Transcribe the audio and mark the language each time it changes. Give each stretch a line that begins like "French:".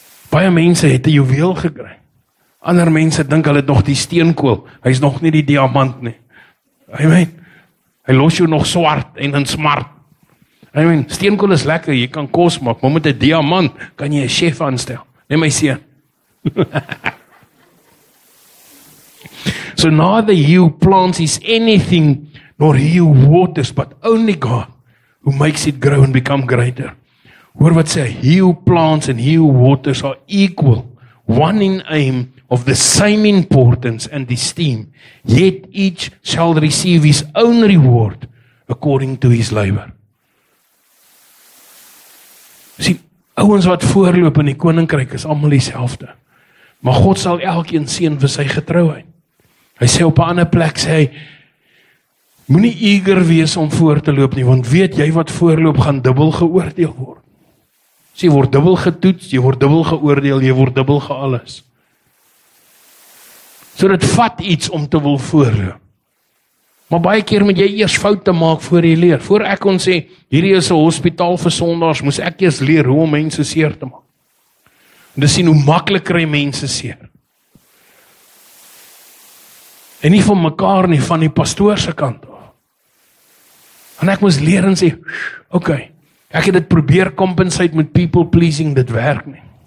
Afrikaans: Baie mense het 'n juweel gekry. Ander mense dink hulle het nog die steenkool. Hy's nog nie die diamant nie. Amen. Hy los jou nog swart en in smart. Amen. Steenkool is lekker, jy kan kos maak, maar met 'n diamant kan jy 'n chef aanstel. Net my seun.
English: So neither he who plants is anything, nor he who waters, but only God who makes it grow and become greater.
Afrikaans: Hoor wat sê,
English: he who plants and he who waters are equal, one in aim, of the same importance and esteem, yet each shall receive his own reward according to his labor.
Afrikaans: Sien, ouens wat voorloop in die koninkryk is almal dieselfde. Maar God sal elkeen seën vir sy getrouheid. Hy sê op 'n ander plek, sê hy, moenie eager wees om voor te loop nie, want weet jy wat voorloop gaan dubbel geoordeel word. So jy word dubbel getoets, jy word dubbel geoordeel, jy word dubbel gealles. So dit vat iets om te wil voorloop. Maar baie keer moet jy eers foute maak voor jy leer. Voor ek kon sê, hierdie is 'n hospitaal vir sondaars, moes ek eers leer hoe om mense seer te maak. En dis sien hoe maklik kry mense seer. En nie van mekaar nie, van die pastoor se kant af. En ek moes leer en sê, okay, ek het dit probeer compensate met
English: people pleasing,
Afrikaans: dit werk nie.